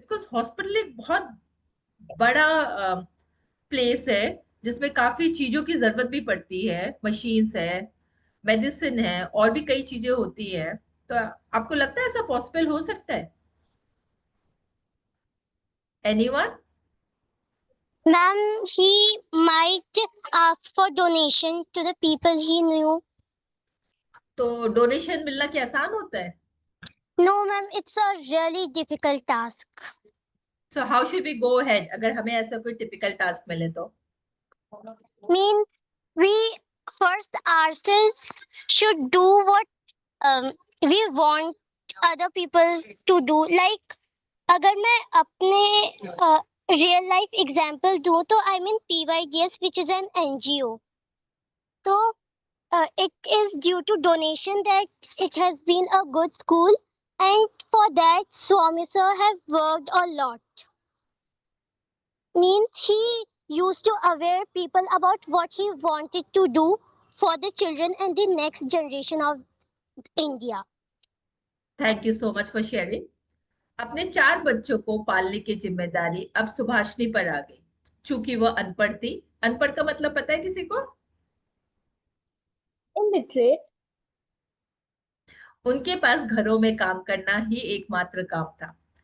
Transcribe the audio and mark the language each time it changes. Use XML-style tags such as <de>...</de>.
<hi>Because hospital एक बहुत बड़ा प्लेस है जिसमें काफी चीजों की जरूरत भी पड़ती है, मशीन्स है, मेडिसिन है और भी कई चीजें होती हैं। तो आपको लगता है ऐसा पॉसिबल हो सकता है?</hi> <en>Anyone? Ma'am, he might ask for donation to the people he knew.</en> <hi>तो डोनेशन मिलना क्या आसान होता है?</hi> <en>No, ma'am, it's a really difficult task. So how should we go ahead</en> <hi>अगर हमें ऐसा कोई टिपिकल टास्क मिले तो?</hi> <en>Means we first ourselves should do what we want other people to do.</en> <hi>Like अगर मैं अपने रियल लाइफ एग्जांपल दूं तो I mean PYDS</hi> <en>which is an NGO. So it is due to donation that it has been a good school, and for that Swami sir have worked a lot. Means he used to aware people about what he wanted to do for the children and the next generation of India. Thank you so much for sharing.</en> <hi>अपने 4 बच्चों को पालने की जिम्मेदारी अब सुभाषिनी पर आ गई। चूंकि वह अनपढ़ थी, अनपढ़ का मतलब पता है किसी को?</hi> <en>Illiterate.</en> <hi>उनके पास घरों में काम करना ही एकमात्र काम था।</hi>